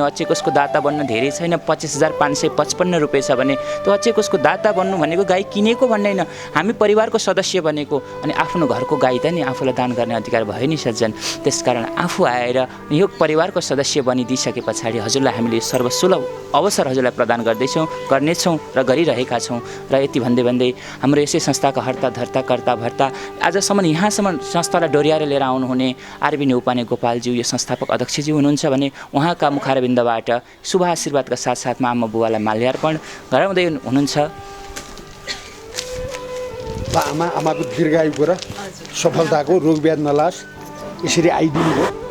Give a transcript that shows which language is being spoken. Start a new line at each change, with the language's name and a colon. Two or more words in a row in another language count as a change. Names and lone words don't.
Nepali: अक्षय कोषको दाता बन्न धेरै छैन, 25,555 रुपियाँ छ भने त्यो अक्षय कोषको दाता बन्नु भनेको गाई किनेको भन्ने होइन, हामी परिवारको सदस्य बनेको। अनि आफ्नो घरको गाई त नि आफूलाई दान गर्ने अधिकार भयो नि सज्जन। त्यसकारण आफू आएर यो परिवारको सदस्य बनिदिइसके पछाडि हजुरलाई हामीले सर्वसुलभ अवसर हजुरलाई प्रदान गर्दैछौँ, गर्नेछौँ र गरिरहेका छौँ। र यति भन्दै भन्दै हाम्रो यसै संस्थाका हर्ता धर्ता कर्ता भर्ता आजसम्म यहाँसम्म संस्थालाई डोर्याएर लिएर आउनुहुने आरबी न्यौपाने गोपालज्यू यो संस्थापक अध्यक्षज्यू हुनुहुन्छ भने उहाँका मुखारविन्दबाट शुभ आशीर्वादका साथसाथमा आमा बुबालाई माल्यार्पण गराउँदै हुनुहुन्छ। आमाको दीर्घायुको र सफलताको, रोग व्याध नलास् यसरी आइदिनु हो।